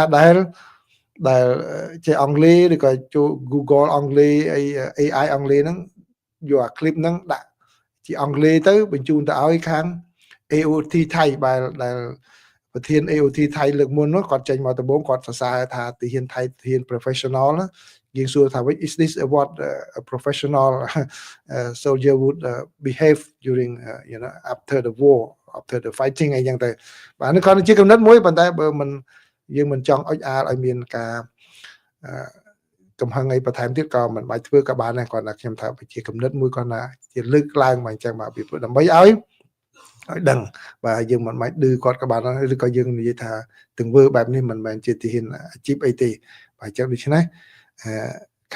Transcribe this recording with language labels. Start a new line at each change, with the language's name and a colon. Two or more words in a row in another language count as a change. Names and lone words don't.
Khmer: ដែលចេះអង់គ្លេសឬក៏ចូល Google អង់គ្លេសអី AI អង់គ្លេសហ្នឹងយកអាคลิปហ្នឹងដាក់ជាអង់គ្លេសទៅបញ្ជូនទៅឲ្យខាង AOT ថៃដែលប្រធាន AOT ថៃលើកមុននោះគាត់ចេញមកដំបូងគាត់សរសើរថាទាហានថៃទាហាន professional ណាយើងសួរថាវិញ
English: is this what a professional soldier would behave during after the war after the fighting
Khmer: អីចឹងទៅបាទនេះគាត់ជាកំណត់មួយប៉ុន្តែបើមិនយើងមិនចង់អុចអាលឲ្យមានការកំហឹងអីបន្ថែមទៀតក៏មិនបាច់ធ្វើក៏បានដែរគាត់ថាខ្ញុំថាជាគំនិតមួយគាត់ថាជាលើកឡើងមកអញ្ចឹងបាទពីព្រោះដើម្បី ឲ្យដឹងបាទយើងមិនបាច់ឌឺគាត់ក៏បានឬក៏យើងនិយាយថាទង្វើបែបនេះមិនមែនជាទាហានអាជីពអីទេបាទអញ្ចឹងដូច្នេះខា